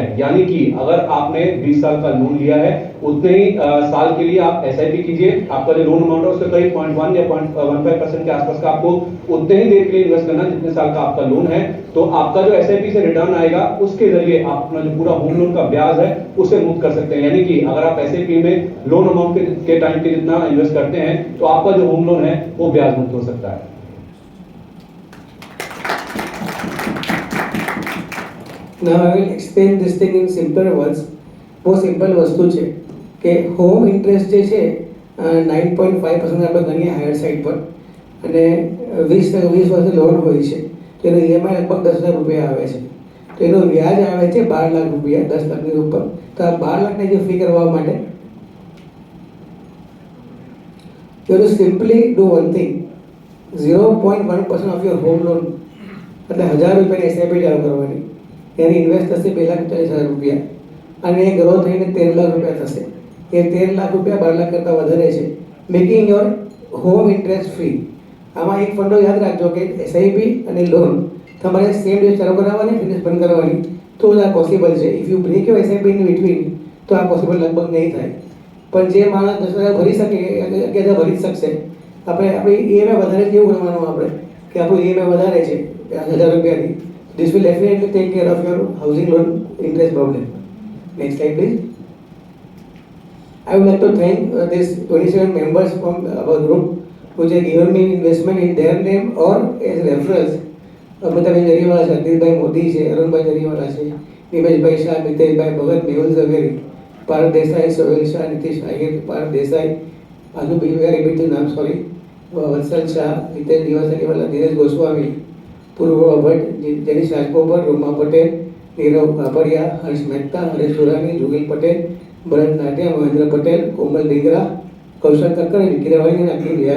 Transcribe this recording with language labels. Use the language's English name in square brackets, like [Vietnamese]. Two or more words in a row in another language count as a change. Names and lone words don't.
[Hindi] यानी कि अगर आपने 20 साल का लोन लिया है उतने ही साल के लिए आप एसआईपी कीजिए, आपका जो [English] loan amount [Hindi] है उसका करीब 0.1 या 0.15% के आसपास का आपको उतने ही देर के लिए इन्वेस्ट करना जितने साल का आपका लोन है, तो आपका जो एसआईपी से रिटर्न आएगा उसके जरिए आप अपना जो पूरा [English] home loan [Hindi] का ब्याज है उसे मुक्त कर सकते हैं। यानी कि अगर आप एसआईपी में [English] loan amount [Hindi] के टाइम के जितना इन्वेस्ट करते हैं तो आपका जो [English] home loan [Hindi] है वो ब्याज मुक्त हो सकता है। [English] Now I will explain this thing in simpler words. [Gujarati] બહુ સિમ્પલ વસ્તુ છે કે [English] home interest [Gujarati] જે છે 9.5% આપણે ગણીએ [English] higher side [Gujarati] પર, અને 20 વર્ષની લોન હોય છે તો એનો ઈએમઆઈ લગભગ 10,000 રૂપિયા આવે છે, તો એનું વ્યાજ આવે છે 12 લાખ રૂપિયા, 10 લાખની ઉપર. તો આ 12 લાખને જે ફી કરવા માટે [English] you have to simply do one thing, 0.1% of your home loan [Gujarati] એટલે 1000 રૂપિયાની એસઆઈપી ચાલુ કરવાની, એની ઇન્વેસ્ટ થશે 2,40,000 રૂપિયા, અને એ ગ્રો થઈને 13 લાખ રૂપિયા થશે. એ 13 લાખ રૂપિયા 12 લાખ કરતાં વધારે છે, [English] making your home interest free. [Gujarati] આમાં એક ફંડો યાદ રાખજો કે એસઆઈપી અને લોન તમારે [English] same day [Gujarati] ચાલુ કરાવવાની, ફિનિશ બંધ કરવાની, તો જ આ પોસિબલ છે. [English] if you break your SIP in between [Gujarati] તો આ પોસિબલ લગભગ નહીં થાય. પણ જે માણસ 10,000 ભરી શકે 11,000 ભરી જ શકશે. આપણે આપણી ઈએમઆઈ વધારે છે એવું ગણવાનું આપણે કે આપણું ઈએમઆઈ વધારે છે 1,000 રૂપિયાની. [English] This will definitely take care of your housing loan interest problem. Next slide, please. I would like to thank these 27 members from our group who have given me investment in their name or as referrals. [Gujarati] અમિતાભાઈ જરીવાલા છે, અનિલભાઈ મોદી છે, અરુણભાઈ જરીવાલા છે, નિમેશભાઈ શાહ, મિતેશભાઈ ભગત, મેહુલ ઝવેરી, પાર્થ દેસાઈ, સોહેલ શાહ, નીતિશ આહિર, પાર્થ દેસાઈ, આજુ બીજું યાર બીજું નામ સોરી, વત્સલ શાહ, હિતેશ દિવસરીવાલા, ધીરજ ગોસ્વામી, પૂર્વ ભટ્ટ, જેનિશ રાજગોબર, રોમા પટેલ, નીરવ ભાપડિયા, હર્ષ મહેતા, હરેશ સુરાણી, જુગલ પટેલ, ભરત નાટિયા, મહેન્દ્ર પટેલ, કોમલ ડીંગરા, કૌશલ કક્કર, વિકી રવાણી અને અખિલ વ્યાસ.